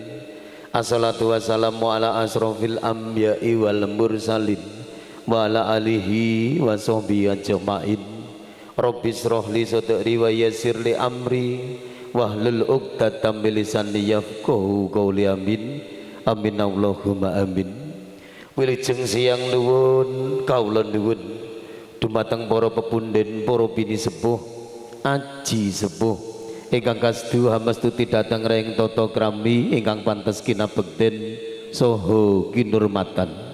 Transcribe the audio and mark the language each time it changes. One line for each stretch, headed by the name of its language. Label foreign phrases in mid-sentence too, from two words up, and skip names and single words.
Arabic: الصلاة والسلام على أشرف الأنبياء والمرسلين وعلى آله وصحبه أجمعين. رب اشرح لي صدري ويسر لي أمري واحلل عقدة من لساني يفقهوا قولي آمين. آمين اللهم آمين.
Javanese: Wilujeng siang nuwun kawula nuwun dumateng para pepunden para bini sepuh aji sepuh ingkang kasdu hamastuti dhateng reng tata krami ingkang pantes kinabekten saha kinurmatan.